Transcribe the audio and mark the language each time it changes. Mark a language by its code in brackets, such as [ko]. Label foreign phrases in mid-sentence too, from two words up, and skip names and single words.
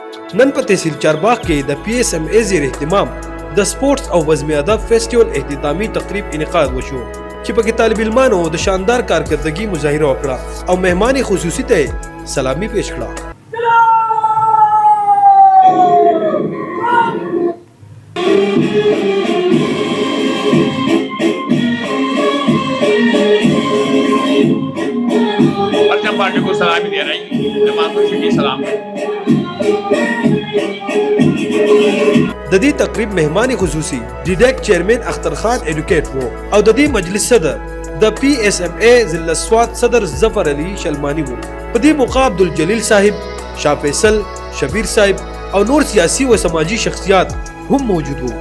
[ps] نن په تحصیل چارباغ کې د پی اس ام ای زیر اهتمام د سپورتس او وزمي ادب فیسټیوال اختتامي تقریب انعقاد وشو چې پکې طالب علمانو د شاندار کارکردګي مظاهره وکړه او مهمان خصوصي ته سلامي پیش کړه. [ur] پارٹی کو سلامی دے رہی ہے کی سلام [ps] د دې تقریب مهمان خصوصي ډیډک چیرمن اختر خان ایډوکیټ وو او د دې مجلس صدر د پی اس ام ای ضلع سوات صدر ظفر علي شلمانی وو. په دې موقع عبدالجلیل صاحب، شاه فیصل، شبیر صاحب او نور سیاسي و سماجی شخصیات هم موجود وو.